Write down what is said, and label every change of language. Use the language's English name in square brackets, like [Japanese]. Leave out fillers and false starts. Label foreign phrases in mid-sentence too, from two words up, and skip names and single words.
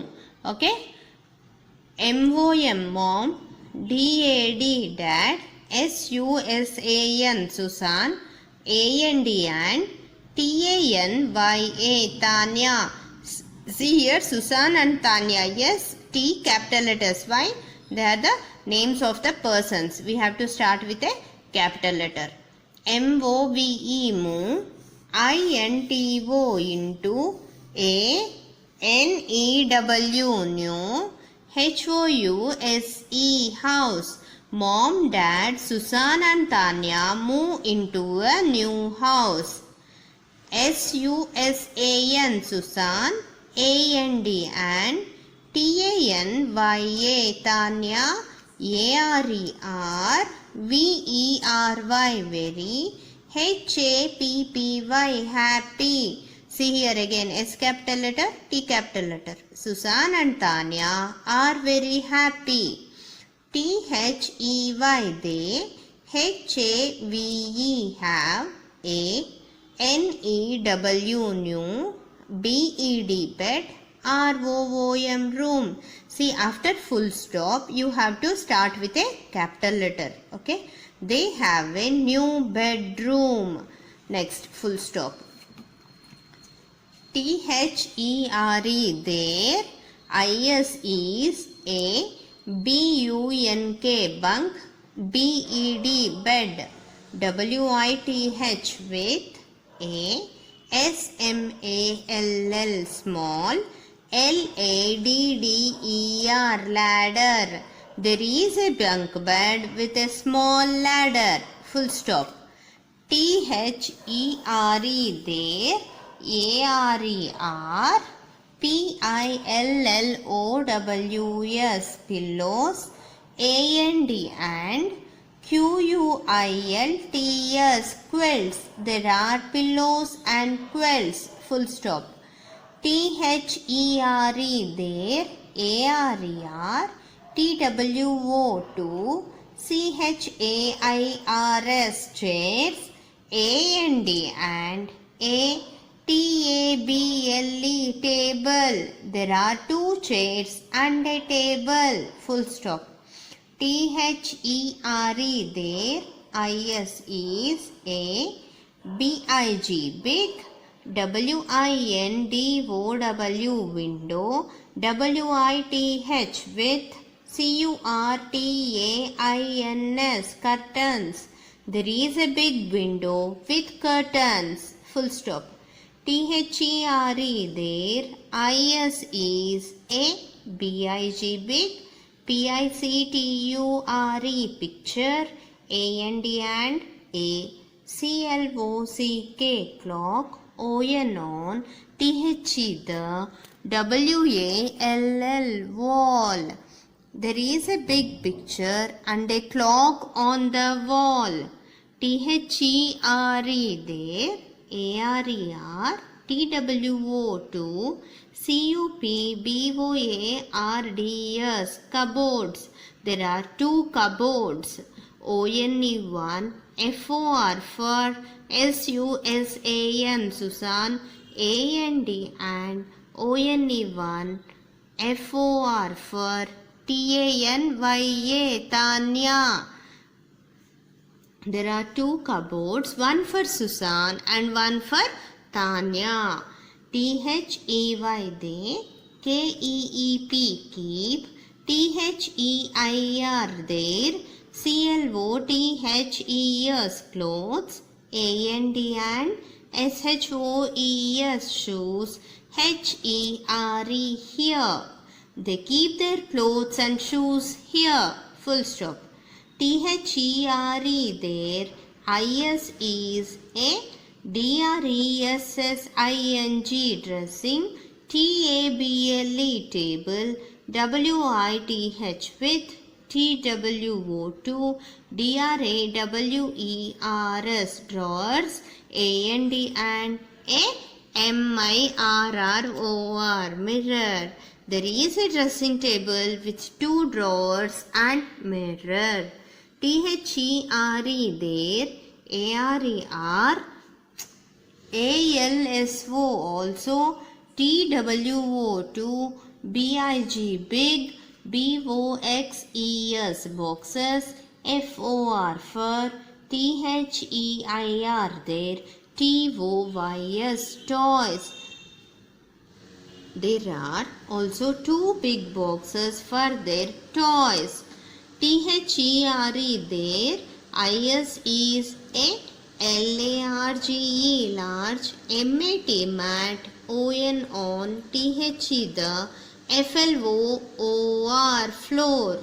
[English] Okay, MOM mom, DAD dad, SUSAN Susan, AND and TANYA Tanya, See here, Susan and Tanya. Yes, T capital letters. Why? They are the names of the persons. We have to start with a capital letter. M-O-V-E, move. I-N-T-O, into. A-N-E-W, new. H-O-U-S-E, house. Mom, Dad, Susan and Tanya move into a new house. S-U-S-A-N, Susan. A-N-D, and. T-A-N-Y-A, Tanya. A-R-E-R, V-E-R-Y, very. H-A-P-P-Y, happy. See here again, S capital letter, T capital letter. Susan and Tanya are very happy. T-H-E-Y, they. H-A-V-E, have. A-N-E-W, new. B-E-D, bed. R-O-O-M, room. See, after full stop, you have to start with a capital letter. Okay. They have a new bedroom. Next, full stop. T-H-E-R-E, there. I-S is a. B-U-N-K, bunk. B-E-D, bed. W-I-T-H, with. A. S-M-A-L-L, small. L-A-D-D-E-R, ladder. There is a bunk bed with a small ladder. Full stop. T-H-E-R-E, there. A-R-E-R. P-I-L-L-O-W-S, pillows. A-N-D, and. Q-U-I-L-T-S, quilts. There are pillows and quilts. Full stop. T-H-E-R-E, there. A-R-E-R. T-W-O-2. C-H-A-I-R-S, chairs. A-N-D, and. A-T-A-B-L-E, table. There are two chairs and a table. Full stop. T-H-E-R-E, there. I-S is a. B-I-G, big. W-I-N-D-O-W, window. W-I-T-H, with. C-U-R-T-A-I-N-S, curtains. There is a big window with curtains. Full stop. T-H-E-R-E, there. I-S is a. B-I-G, big. P-I-C-T-U-R-E, picture. A-N-D, and. A. C-L-O-C-K, clock. O-N, on. T-H-E, the. W-A-L-L, wall. There is a big picture and a clock on the wall. T-H-E-R-E, there. A-R-E-R. T-W-O-2. C-U-P-B-O-A-R-D-S, cupboards. There are two cupboards. O-N-E-1. F-O-R for S-U-S-A-N, Susan. A-N-D, and O-N-E-1. F-O-R for T-A-N-Y-A, Tanya. There are two cupboards, one for Susan and one for Tanya. T-H-E-Y, they. K-E-E-P, keep. T-H-E-I-R, there. C-L-O-T-H-E-S, clothes. A-N-D, and S-H-O-E-S, shoes. H-E-R-E, here. They keep their clothes and shoes here. Full stop. T-H-E-R-E, there. I-S is a. D-R-E-S-S-I-N-G, dressing. T-A-B-L-E, table. W-I-T-H, with. T-W-O-2. D-R-A-W-E-R-S, drawers. A-N-D, and a. M-I-R-R-O-R, mirror. There is a dressing table with two drawers and mirror. T-H-E-R-E, there. A-R-E-R. A-L-S-O, also. T-W-O-2. B-I-G, big. B-O-X-E-S, boxes. F-O-R for T-H-E-I-R, there. T-O-Y-S, toys. There are also two big boxes for their toys. THERE there, IS is a LARGE large, MAT mat, ON on, THE the, FLOOR floor.